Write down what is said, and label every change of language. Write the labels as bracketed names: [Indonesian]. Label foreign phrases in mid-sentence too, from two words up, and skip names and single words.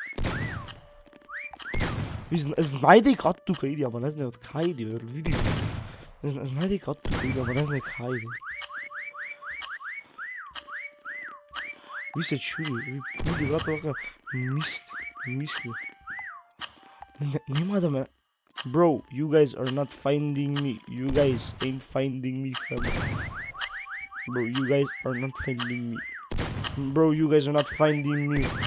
[Macedonian] Ви знај дека од тука иди, ама не знај од кај иди, бе, види. Знај дека од тука иди, ама не знај кај иди. Ви се чуди, брат, вака мисли. Нема да ме... [English] Bro, you guys are not finding me. You guys ain't finding me, fam. Bro, you guys are not finding me. Bro, you guys are not finding me.